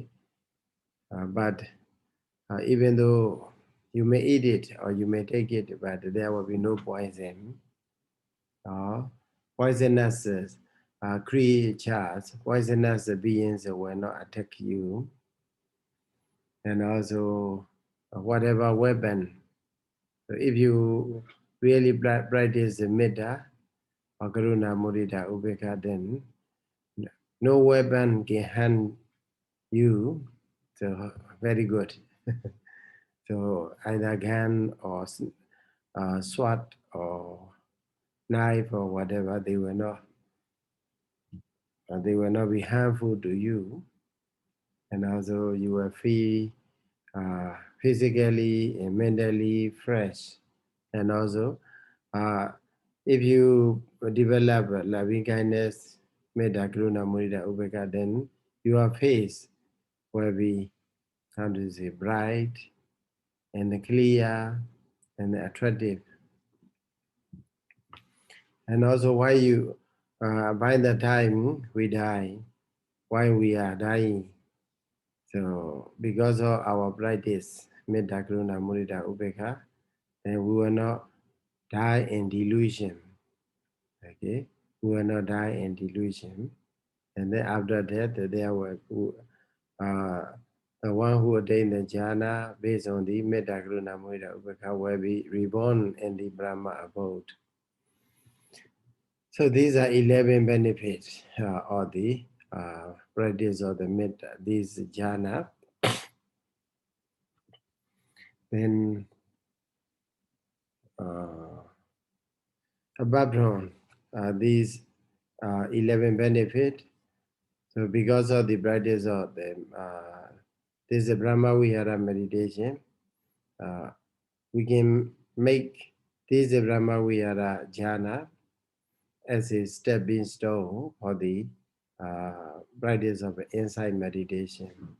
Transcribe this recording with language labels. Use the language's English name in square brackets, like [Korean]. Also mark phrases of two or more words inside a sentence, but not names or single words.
[English] But even though you may eat it or you may take it, but there will be no poison or poisonous creatures, poisonous beings will not attack you. And also whatever weapon. So if you really practice the metta or [Pali] karuna, mudita, upekkha, [English] then no weapon can harm you. So very good. So either gun or sword or knife or whatever, they will not be harmful to you. And also you will feel physically and mentally fresh. And also if you develop loving kindness, [Pali] metta, karuna, mudita, upekkha, [English] then your face will be, how to say, bright and clear and attractive. And also why you, by the time we die, why we are dying. So because of our practice, [Pali] metta, karuna, mudita, upekkha, [English] then we will not die in delusion. Okay, we will not die in delusion. And then after that, there were the one who attained the jhana based on the [Pali] metta, karuna, mudita, upekkha [English] will be reborn in the Brahma abode. So these are 11 benefits of the practice of the metta, this jhana. Then apart from these 11 benefit, so because of the practice of the this is a brahmavihara meditation, we can make this brahmavihara jhana as a stepping stone for the practice of insight meditation.